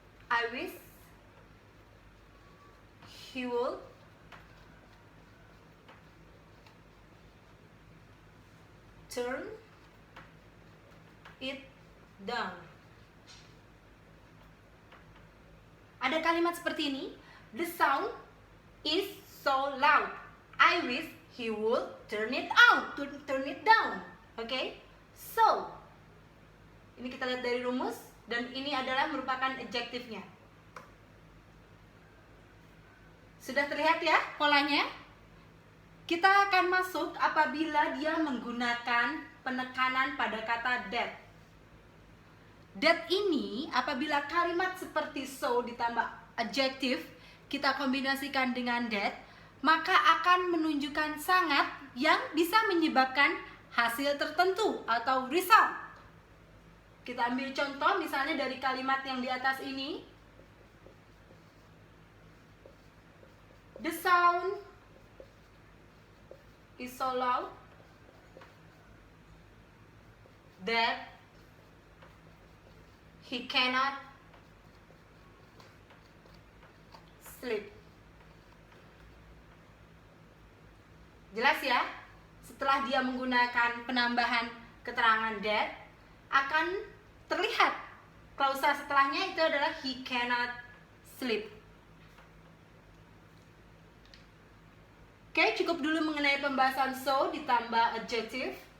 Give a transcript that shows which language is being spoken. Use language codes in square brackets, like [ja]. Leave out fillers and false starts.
[en] I wish he would turn it down. [id] Ada kalimat seperti ini. [en] The sound is so loud. I wish he would turn it down. Okay? [id] So, ini kita lihat dari rumus dan ini adalah merupakan adjektifnya. Sudah terlihat ya polanya? Kita akan masuk apabila dia menggunakan penekanan pada kata that. That ini apabila kalimat seperti so ditambah adjective kita kombinasikan dengan that, maka akan menunjukkan sangat yang bisa menyebabkan hasil tertentu atau result. Kita ambil contoh misalnya dari kalimat yang di atas ini. [en] The sound is so loud that he cannot sleep. [id] Jelas ya? Setelah dia menggunakan penambahan keterangan that, akan terlihat klausa setelahnya itu adalah [en] he cannot sleep. [id] Oke, cukup dulu mengenai pembahasan so ditambah adjective.